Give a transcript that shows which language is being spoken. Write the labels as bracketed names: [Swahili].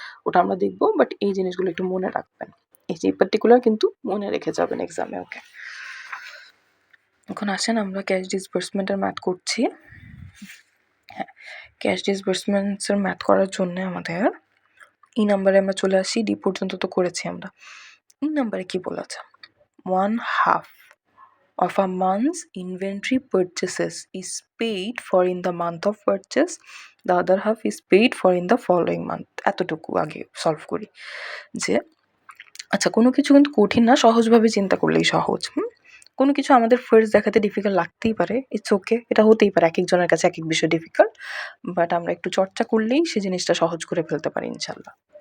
[Bangla] ওটা আমরা দেখবো, বাট এই জিনিসগুলো একটু মনে রাখবেন, এই যে পার্টিকুলার কিন্তু মনে রেখে যাবেন এক্সামে। ওকে, এখন আসেন আমরা ক্যাশ ডিসবার্সমেন্টের ম্যাথ করছি। হ্যাঁ, ক্যাশ ডিসবার্সমেন্টসের ম্যাথ করার জন্য আমাদের এই নাম্বারে আমরা চলে আসি। ডি পর্যন্ত তো করেছি আমরা। এই নাম্বারে কি বলেছে, [English] 1/2 of a month's inventory purchases is paid for in the month of purchase, the other half is paid for in the following month। [Bangla] এতটুকু আগে সলভ করি যে আচ্ছা, কোনো কিছু কিন্তু কঠিন না, সহজভাবে চিন্তা করলেই সহজ। কোনো কিছু আমাদের ফার্স্ট দেখাতে ডিফিকাল্ট লাগতেই পারে, [English] it's okay, [Bangla] এটা হতেই পারে, এক একজনের কাছে এক এক বিষয় ডিফিকাল্ট, বাট আমরা একটু চর্চা করলেই সেই জিনিসটা সহজ করে ফেলতে পারি ইনশাল্লাহ।